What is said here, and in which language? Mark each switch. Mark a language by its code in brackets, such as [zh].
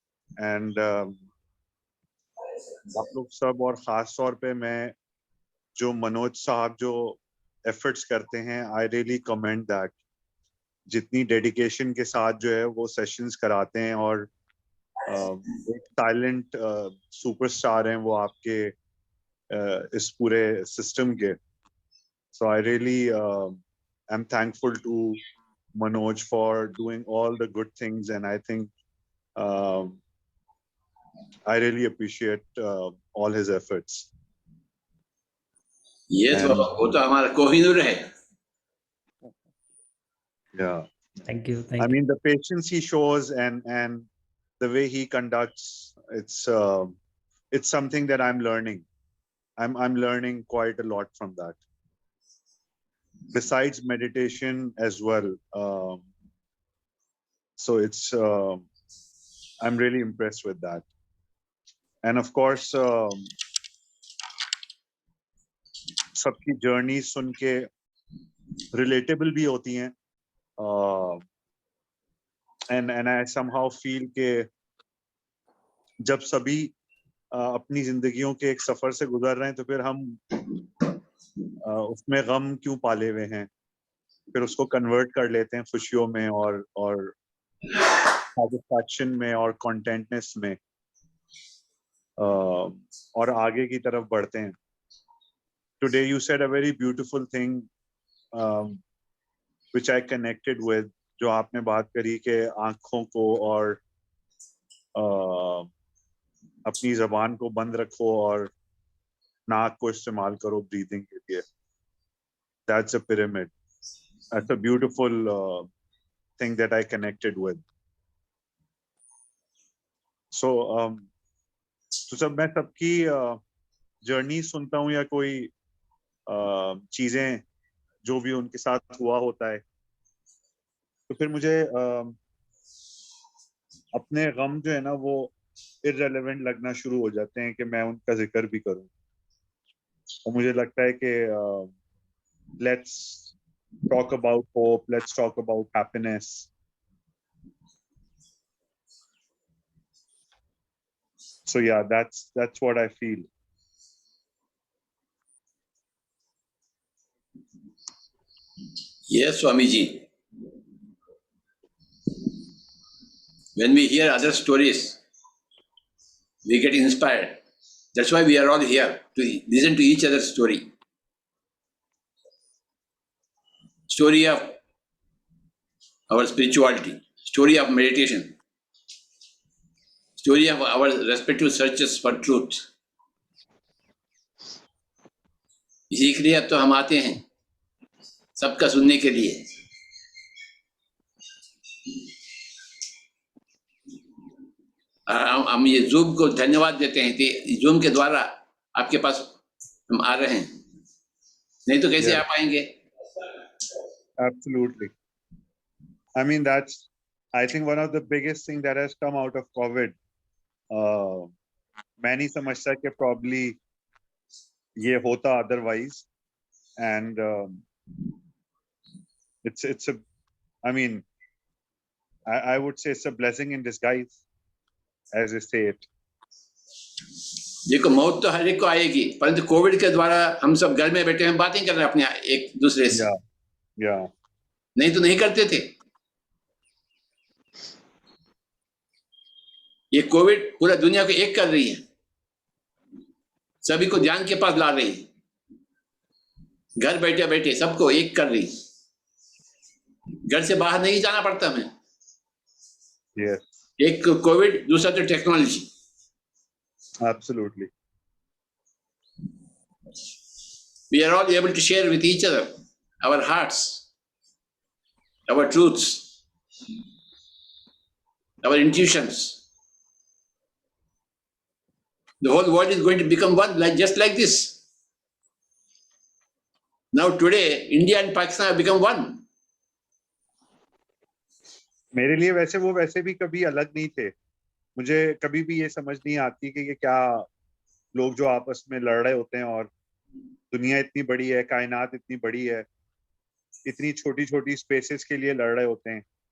[hi] And आप लोग सब, और खास तौर पे मैं जो मनोज साहब जो एफर्ट्स करते हैं, [en] I really commend that. [hi] जितनी डेडिकेशन के साथ जो है वो सेशंस कराते हैं, और एक टैलेंट सुपरस्टार हैं वो आपके इस पूरे सिस्टम के। सो [en] I really I am thankful to Manoj for doing all the good things, and I think I really appreciate all his efforts. [hi] ये तो वो तो हमारा कोहिनूर है। [en] Yeah. Thank you. I mean, the patience he shows and the way he conducts, it's something that I'm learning. I'm learning quite a lot from that. Besides meditation as well. So it's, I'm really impressed with that. And of course, [hi] सबकी journey सुन के relatable भी होती हैं. [en] And I somehow feel [hi] के जब सभी अपनी जिंदगियों के एक सफर से गुजर रहे हैं, तो फिर हम उसमें गम क्यों पाले हुए हैं, फिर उसको कन्वर्ट कर लेते हैं खुशियों में और satisfaction में और contentness में, और आगे की तरफ बढ़ते हैं. [en] Today you said a very beautiful thing which I connected with, [hi] जो आपने बात करी कि आंखों को और अपनी जबान को बंद रखो और नाक को इस्तेमाल करो ब्रीदिंग के लिए. [en] That's a pyramid. That's a beautiful thing that I connected with. [hi] So तो जब मैं सबकी जर्नी सुनता हूँ या कोई चीजें जो भी उनके साथ हुआ होता है, तो फिर मुझे अपने गम जो है ना वो irrelevant लगना शुरू हो जाते हैं कि मैं उनका जिक्र भी करूं. और मुझे लगता है कि [en] let's talk about hope, let's talk about happiness. So yeah, that's what I feel. Yes, Swamiji. When we hear other stories, we get inspired. That's why we are all here, to listen to each other's story. Story of our spirituality, story of meditation, story of our respective searches for truth. [hi] इसी के लिए अब तो हम आते हैं सबका सुनने के लिए. हम ये जूम को धन्यवाद देते हैं कि जूम के द्वारा आपके पास हम आ रहे हैं, नहीं तो कैसे आ पाएंगे. [en] Absolutely. I mean, that's, I think, one of the biggest thing that has come out of COVID. [hi] मैं नहीं समझता कि [en] probably [hi] ये होता [en] otherwise, and it's a, I mean, I would say it's a blessing in disguise, as I say it. [hi] देखो, मौत तो हर एक को आएगी, परंतु कोविड के द्वारा हम सब घर में बैठे हैं, बातें कर रहे हैं अपने एक दूसरे से. [en] Yeah. [hi] नहीं तो नहीं करते थे. ये कोविड पूरा दुनिया को एक कर रही है, सभी को ध्यान के पास ला रही है, घर बैठे बैठे सबको एक कर रही. घर से बाहर नहीं जाना पड़ता हमें. [en] Yes. [hi] एक कोविड, दूसरा तो technology. [en] Absolutely. We are all able to share with each other our hearts, our truths, our intuitions. The whole world is going to become one, just like this. Now today, India and Pakistan have become one. [hi] मेरे लिए वैसे वो वैसे भी कभी अलग नहीं थे। मुझे कभी भी ये समझ नहीं आती कि ये क्या लोग जो आपस में लड़ रहे होते हैं, और दुनिया इतनी बड़ी है, कायनात इतनी बड़ी है, इतनी छोटी छोटी स्पेसेस के लिए लड़ रहे होते हैं।